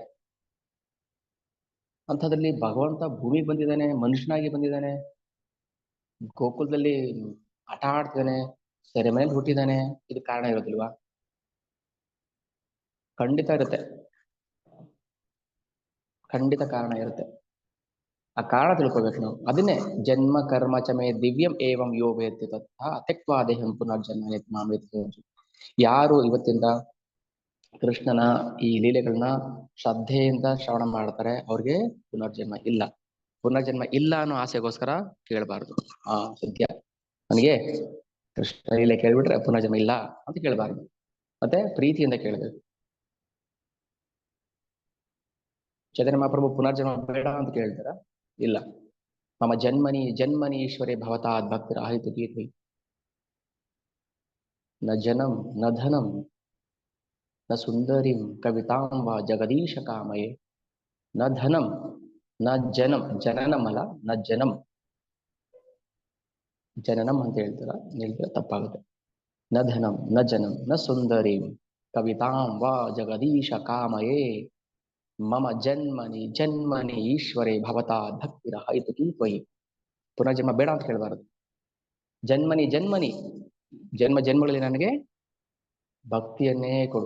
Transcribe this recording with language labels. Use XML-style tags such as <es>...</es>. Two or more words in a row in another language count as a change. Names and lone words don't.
<kn>ಅಂಥದ್ರಲ್ಲಿ ಭಗವಂತ ಭೂಮಿಗೆ ಬಂದಿದ್ದಾನೆ, ಮನುಷ್ಯನಾಗಿ ಬಂದಿದ್ದಾನೆ, ಗೋಕುಲದಲ್ಲಿ ಆಟ ಆಡ್ತಿದ್ದಾನೆ, ಸೆರೆಮನೆಯಲ್ಲಿ ಹುಟ್ಟಿದ್ದಾನೆ. ಇದು ಕಾರಣ ಇರೋದಿಲ್ವಾ? ಖಂಡಿತ ಇರುತ್ತೆ, ಖಂಡಿತ ಕಾರಣ ಇರುತ್ತೆ. ಆ ಕಾರಣ ತಿಳ್ಕೊಬೇಕು ನಾವು. ಅದನ್ನೇ</kn> <sa>ಜನ್ಮ ಕರ್ಮ ಚಮೆ ದಿವ್ಯಂ ಏವಂ ಯೋ ವೇತ್ತಿ ತಥಾ ತ್ಯಕ್ವಾ ದೇಹಂ ಪುನರ್ಜನ್ಮ ಮಾಮೇತಿ.</sa> <kn>ಯಾರು ಇವತ್ತಿಂದ ಕೃಷ್ಣನ ಈ ಲೀಲೆಗಳನ್ನ ಶ್ರದ್ಧೆಯಿಂದ ಶ್ರವಣ ಮಾಡ್ತಾರೆ, ಅವ್ರಿಗೆ ಪುನರ್ಜನ್ಮ ಇಲ್ಲ. ಪುನರ್ಜನ್ಮ ಇಲ್ಲ ಅನ್ನೋ ಆಸೆಗೋಸ್ಕರ ಕೇಳಬಾರ್ದು. ಸದ್ಯ ನನಗೆ ಕೃಷ್ಣ ಲೀಲೆ ಕೇಳ್ಬಿಟ್ರೆ ಪುನರ್ಜನ್ಮ ಇಲ್ಲ ಅಂತ ಕೇಳಬಾರ್ದು. ಮತ್ತೆ ಪ್ರೀತಿಯಿಂದ ಕೇಳಬೇಕು. ಚೈತನ್ಯ ಮಹಾಪ್ರಭು ಪುನರ್ಜನ್ಮ ಬೇಡ ಅಂತ ಕೇಳ್ತಾರ?</kn> <sa>ಇಲ್ಲ. ಮಮ ಜನ್ಮನಿ ಜನ್ಮನಿ ಈಶ್ವರೇ ಭವತಾದ್ ಭಕ್ತರ ಆಹಿತು ಗೀತೆ ನ ಜನಂ ನ ಧನಂ ನ ಸುಂದರಿಂ ಕವಿತಾಂ ವಾ ಜಗದೀಶ ಕಾಮಯೇ. ನ ಧನಂ ನ ಜನಂ, ಜನನಂ</sa> <kn>ಅಲ್ಲ,</kn> <sa>ನ ಜನಂ, ಜನನಂ</sa> <kn>ಅಂತ ಹೇಳ್ತೀರ ತಪ್ಪಾಗುತ್ತೆ.</kn> <sa>ನ ಧನಂ ನ ಜನಂ ನ ಸುಂದರಿಂ ಕವಿತಾಂ ವಾ ಜಗದೀಶ ಕಾಮಯೇ ಮಮ ಜನ್ಮನಿ ಜನ್ಮನಿ ಈಶ್ವರೇ ಭವತಾ ಭಕ್ತಿರ ಹೈತುಕಿ ತ್ವಯಿ.</sa> <kn>ಪುನರ್ಜನ್ಮ ಬೇಡ ಅಂತ ಕೇಳಬಾರದು.</kn> <sa>ಜನ್ಮನಿ ಜನ್ಮನಿ,</sa> <kn>ಜನ್ಮ ಜನ್ಮಗಳಲ್ಲಿ ನನಗೆ ಭಕ್ತಿಯನ್ನೇ ಕೊಡು.</kn>